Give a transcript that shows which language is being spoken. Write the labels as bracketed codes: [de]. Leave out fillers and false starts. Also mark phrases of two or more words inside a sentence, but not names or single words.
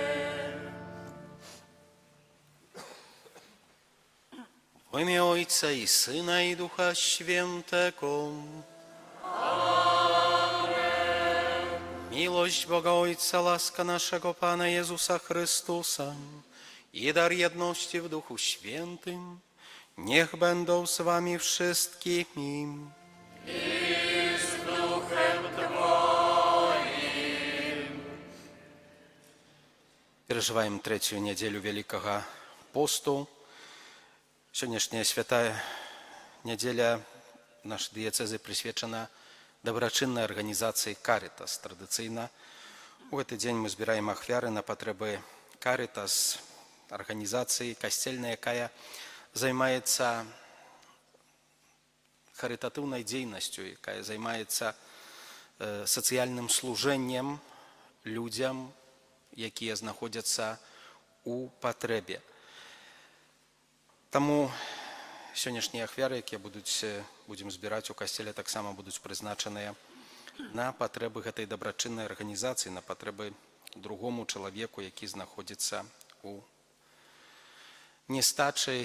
[pl] W imię Ojca i Syna i Ducha Świętego. Miłość Boga Ojca, łaska naszego Pana Jezusa Chrystusa i dar jedności w Duchu Świętym, niech będą z wami wszystkimi. [ru] Переживаем третью неделю Великого посту. Сегодняшняя святая неделя нашей диецезы присвячена доброчинной организации «Каритас». Традиционно в этот день мы собираем ахвяры на потребы «Каритас», организации костельной, якая занимается харитативной деятельностью, якая занимается социальным служением людям, [be] якія знаходзяцца у патрэбе. Таму сённяшнія ахвяры, якія будзем збіраць у касцеле, таксама будуць прызначаныя на патрэбы гэтай дабрачыннай арганізацыі, на патрэбы другому чалавеку, які знаходзіцца у нестачы.